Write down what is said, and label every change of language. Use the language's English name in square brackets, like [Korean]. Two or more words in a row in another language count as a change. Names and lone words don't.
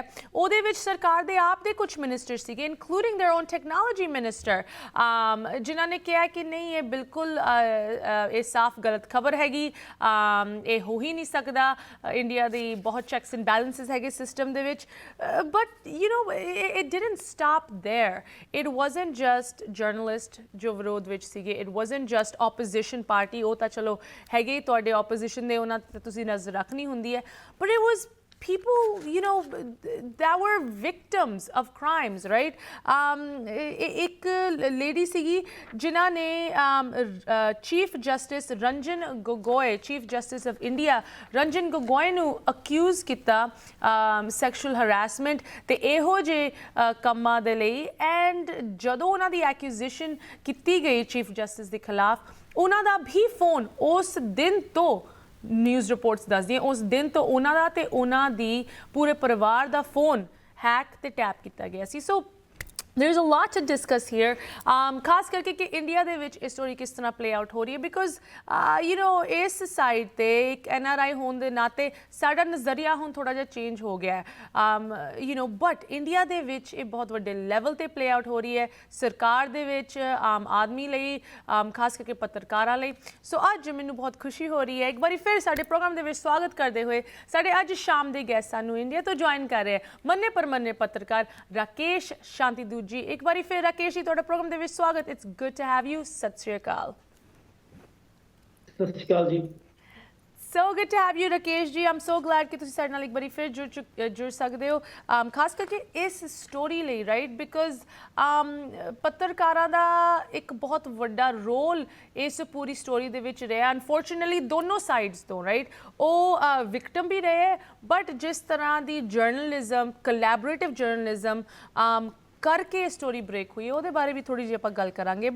[Punjabi] ਉਹਦੇ ਵਿੱਚ ਸਰਕਾਰ ਦੇ ਆਪ ਦੇ ਕੁਝ ਮਿਨਿਸਟਰ ਸੀਗੇ [English] including their own technology minister, [Punjabi] ਜਿਨ੍ਹਾਂ ਨੇ ਕਿਹਾ ਕਿ ਨਹੀਂ ਇਹ ਬਿਲਕੁਲ ਇਹ ਸਾਫ਼ ਗਲਤ ਖਬਰ ਹੈਗੀ, ਇਹ ਹੋ ਹੀ ਨਹੀਂ ਸਕਦਾ, ਇੰਡੀਆ ਦੀ ਬਹੁਤ [English] checks and balances [Punjabi] ਹੈਗੇ ਸਿਸਟਮ ਦੇ ਵਿੱਚ। [English] But you know it didn't stop there. It wasn't just journalist [Punjabi] ਜੋ ਵਿਰੋਧ ਵਿੱਚ ਸੀਗੇ, [English] it wasn't just opposition party, [Punjabi] ਉਹ ਤਾਂ ਚਲੋ ਹੈਗੇ ਤੁਹਾਡੇ opposition ਦੇ, ਉਹਨਾਂ ਤੇ ਤੁਸੀਂ ਨਜ਼ਰ ਰੱਖਣੀ ਹੁੰਦੀ ਹੈ, [English] but it was people, you know, that were victims of crimes, right? [Punjabi] एक lady ਸੀਗੀ ਜਿਨ੍ਹਾਂ ਨੇ [English] Chief Justice [Punjabi] ਰੰਜਨ ਗੋਗੋਈ, [English] Chief Justice of India [Punjabi] ਰੰਜਨ ਗੋਗੋਈ ਨੂੰ ਅਕਿਊਜ਼ ਕੀਤਾ [English] sexual harassment [Punjabi] ਤੇ ਇਹੋ ਜਿਹੇ ਕੰਮਾਂ ਦੇ ਲਈ। ਐਂਡ ਜਦੋਂ ਉਹਨਾਂ ਦੀ ਐਕਿਊਜ਼ੇਸ਼ਨ ਕੀਤੀ ਗਈ [English] Chief Justice [Punjabi] ਦੇ ਖਿਲਾਫ, ਉਹਨਾਂ ਦਾ ਵੀ ਫੋਨ ਉਸ ਦਿਨ ਤੋਂ, [English] news reports [Punjabi] ਦੱਸਦੀਆਂ, ਉਸ ਦਿਨ ਤੋਂ ਉਹਨਾਂ ਦਾ ਤੇ ਉਹਨਾਂ ਦੀ ਪੂਰੇ ਪਰਿਵਾਰ ਦਾ ਫੋਨ ਹੈਕ ਤੇ ਟੈਪ ਕੀਤਾ ਗਿਆ ਸੀ। [English] ਸੋ there is a lot to discuss here, [Punjabi] ਖਾਸ ਕਰਕੇ ਕਿ ਇੰਡੀਆ ਦੇ ਵਿੱਚ ਇਹ ਸਟੋਰੀ ਕਿਸ ਤਰ੍ਹਾਂ [English] play out [Punjabi] ਹੋ ਰਹੀ ਹੈ [English] because you know [Punjabi] ਇਸ ਸਾਈਡ ਤੇ ਇੱਕ NRI ਹੋਣ ਦੇ ਨਾਤੇ ਸਾਡਾ ਨਜ਼ਰੀਆ ਹੁਣ ਥੋੜ੍ਹਾ ਜਿਹਾ ਚੇਂਜ ਹੋ ਗਿਆ ਹੈ, [English] you know, [Punjabi] ਬਟ ਇੰਡੀਆ ਦੇ ਵਿੱਚ ਇਹ ਬਹੁਤ ਵੱਡੇ ਲੈਵਲ ਤੇ [English] play out [Punjabi] ਹੋ ਰਹੀ ਹੈ, ਸਰਕਾਰ ਦੇ ਵਿੱਚ, ਆਮ ਆਦਮੀ ਲਈ, ਖਾਸ ਕਰਕੇ ਪੱਤਰਕਾਰਾਂ ਲਈ। ਸੋ ਅੱਜ ਮੈਨੂੰ ਬਹੁਤ ਖੁਸ਼ੀ ਹੋ ਰਹੀ ਹੈ ਇੱਕ ਵਾਰੀ ਫਿਰ ਸਾਡੇ ਪ੍ਰੋਗਰਾਮ ਦੇ ਵਿੱਚ ਸਵਾਗਤ ਕਰਦੇ ਹੋਏ ਸਾਡੇ ਅੱਜ ਸ਼ਾਮ ਦੇ ਗੈਸਟ ਸਾਨੂੰ ਇੰਡੀਆ ਤੋਂ ਜੁਆਇਨ ਕਰ ਰਹੇ ਮੰਨੇ ਪਰਮੰਨੇ ਪੱਤਰਕਾਰ ਰਾਕੇਸ਼ ਸ਼ਾਂਤੀ ਦੂਜੀ। ਇੱਕ ਵਾਰੀ ਫਿਰ ਰਾਕੇਸ਼ ਜੀ ਤੁਹਾਡਾ ਪ੍ਰੋਗਰਾਮ ਦੇ ਵਿੱਚ ਸਵਾਗਤ। [English] It's good to have you. [Punjabi] ਸਤਿ ਸ਼੍ਰੀ ਅਕਾਲ। ਸਤਿ ਸ਼੍ਰੀ ਅਕਾਲ ਜੀ। [English] So good to have you, Rakesh ji. I'm so glad [Punjabi] ਕਿ ਤੁਸੀਂ ਸਾਡੇ ਨਾਲ ਇੱਕ ਵਾਰੀ ਫਿਰ ਜੁੜ ਸਕਦੇ ਹੋ, ਖਾਸ ਕਰਕੇ ਇਸ ਸਟੋਰੀ ਲਈ, ਰਾਈਟ? ਬਿਕੋਜ਼ ਪੱਤਰਕਾਰਾਂ ਦਾ ਇੱਕ ਬਹੁਤ ਵੱਡਾ ਰੋਲ ਇਸ ਪੂਰੀ ਸਟੋਰੀ ਦੇ ਵਿੱਚ ਰਿਹਾ ਅਨਫੋਰਚੂਨੇਟਲੀ ਦੋਨੋਂ ਸਾਈਡਸ ਤੋਂ, ਰਾਈਟ? ਉਹ ਵਿਕਟਮ ਵੀ ਰਹੇ ਬਟ ਜਿਸ ਤਰ੍ਹਾਂ ਦੀ ਜਰਨਲਿਜ਼ਮ, [English] collaborative journalism [Punjabi] ਕਰਕੇ [English] story break [Punjabi] ਹੋਈ ਉਹਦੇ ਬਾਰੇ ਵੀ ਥੋੜੀ ਜਿਹੀ ਆਪਾਂ ਗੱਲ ਕਰਾਂਗੇ।